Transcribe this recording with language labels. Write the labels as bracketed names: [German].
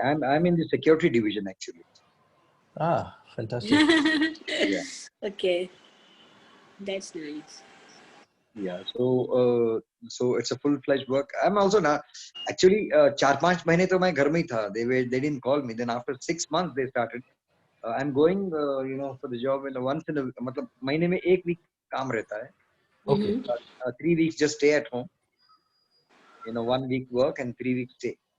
[English] I'm in the security division actually. Ah, fantastic. Yeah. Okay. That's nice. Yeah. So it's a full-fledged work. I'm also now actually [Hindi] 4-5 महीने तो मैं घर में ही था. [English] They didn't call me. Then after 6 months they started. I'm going for the job once in a, मतलब [Hindi] महीने में 1 week काम रहता है. [English] Okay. 3 weeks just stay at home. 1 week work and 3 weeks stay.